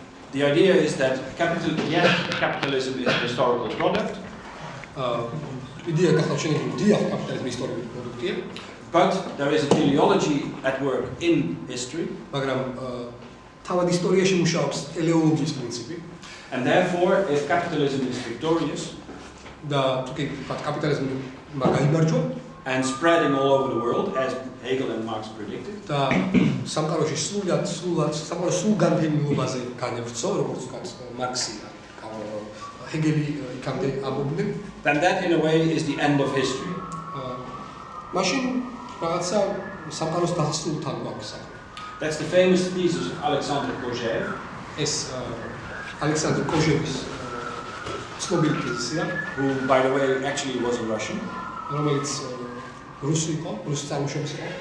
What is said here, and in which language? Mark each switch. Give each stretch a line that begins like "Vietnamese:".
English: The idea is that capitalism is a historical product. But there is a teleology at work in history.
Georgian: თავად ისტორიაში მუშაობს ტელეოლოგიის პრინციპი.
English: And therefore, if capitalism is victorious
Georgian: და თუ კი კაპიტალიზმი გაიმარჯვა
English: and spreading all over the world, as Hegel and Marx predicted,
Georgian: და სამყაროში სრულგან ფემინულობაზე განევრცო, როგორც მარქსი და ჰეგელი იქამდე ამბობდნენ,
English: then that in a way is the end of history.
Georgian: მაშინ რაღაცა სამყაროს დასასრულთან გვაქვს.
English: That's the famous thesis of Alexander Kojève.
Georgian: ეს ალექსანდრ კოჟევის ცნობილი თეზისია,
English: who, by the way, actually was a Russian.
Georgian: რომელიც რუსი იყო, რუსი წარმოშობის იყო.